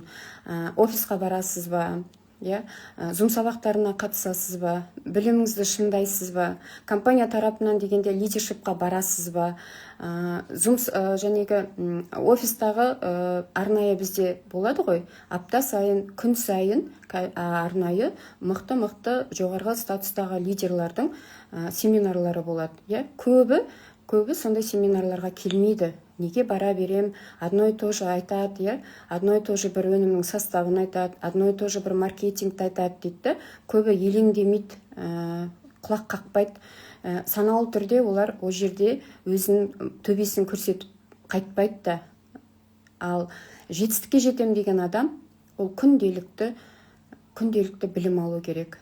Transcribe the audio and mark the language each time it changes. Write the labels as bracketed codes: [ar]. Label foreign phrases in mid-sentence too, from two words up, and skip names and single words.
[kk] Офисқа барасыз ба, Zoom сабақтарына қатысасыз ба, біліміңізді шыңдайсыз ба, компания тарапынан дегенде лидершипқа барасыз ба, Zoom жәнегі офистағы арнайы бізде болады ғой, апта сайын, күн сайын арнайы мықты жоғарғы статустағы лидерлардың семинарлары болады. Көбі сондай семинарларға келмейді. Неге бара берем, [ru] одно и то же [kk] айтады, [ru] одно и то же [kk] бір өнімнің составын айтады, [ru] одно и то же [kk] бір маркетингті айтады дейді. Көбі елеңдемейді, құлақ қақпайды. Саналы түрде олар о жерде өзінің төбесін көрсетіп қайтпайды да. Ал жетістікке жетем деген адам, ол күнделікті білім алу керек.